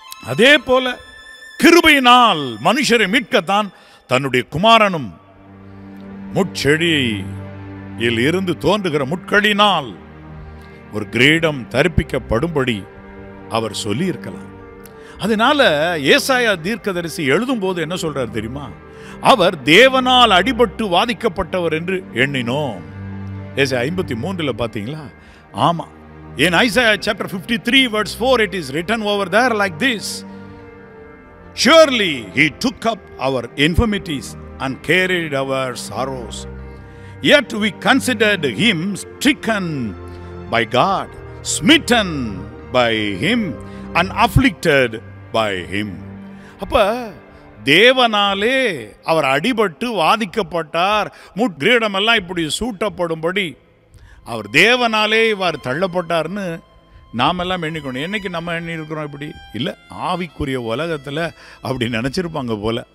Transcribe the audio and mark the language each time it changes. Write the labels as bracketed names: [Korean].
[Tamil] அதே போல கிருபையினால் மனுஷரை மீட்கத்தான் தன்னுடைய குமாரனும் முட்செடியில் இருந்து தோன்றுகிற முட்களினால் ஒரு கிரீடம் தரிப்பிக்கப்படும்படி அவர் சொல்லி இருக்கலாம். அதனால ஏசாயா தீர்க்கதரிசி எழுதும் போது என்ன சொல்றார் தெரியுமா? அவர் தேவனால் அடிபட்டு வாதிக்கப்பட்டவர் என்று எண்ணினோம். ஏசாயா 53 பாத்தீங்களா? ஆமா. [English] In Isaiah chapter 53 verse 4 it is written over there like this: Surely he took up our infirmities and carried our sorrows. Yet we considered him stricken by God, smitten by him and afflicted by him. [Tamil] அப்ப தேவனாலே அவர் அடிபட்டு வாதிக்கப்பட்டார், முட்கிரீடம் எல்லாம் இப்படி சூட்டப்படும்படி அவர் தேவனாலே இவ்வாறு தள்ளப்பட்டார்னு நாமெல்லாம் எண்ணிக்கணும். என்னைக்கு நம்ம எண்ணி இருக்கிறோம் இப்படி? இல்லை, ஆவிக்குரிய உலகத்தில் அப்படி நினச்சிருப்பாங்க போல.